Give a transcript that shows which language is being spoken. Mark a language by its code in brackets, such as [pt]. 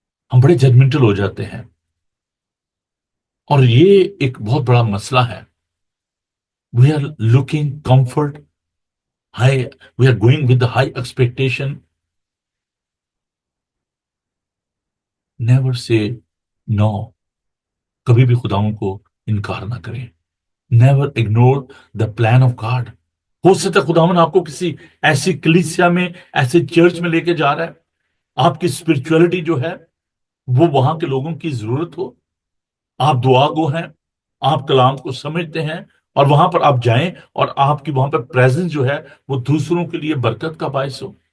[ur] ہم بڑے ججمنٹل ہو جاتے ہیں اور یہ ایک بہت بڑا مسئلہ ہے. [en] We are looking comfort high, we are going with high expectation. Never say no. [ur] کبھی بھی خداؤں کو انکار نہ کریں. [en] Never ignore the plan of God. [ur] ہو سکتا ہے خداون آپ کو کسی ایسی کلیسیا میں، ایسے چرچ میں لے کے جا رہا ہے، آپ کی اسپرچولیٹی جو ہے وہ وہاں کے لوگوں کی ضرورت ہو، آپ دعا گو ہیں، آپ کلام کو سمجھتے ہیں، اور وہاں پر آپ جائیں اور آپ کی وہاں پر پریزنس جو ہے وہ دوسروں کے لیے برکت کا باعث ہو.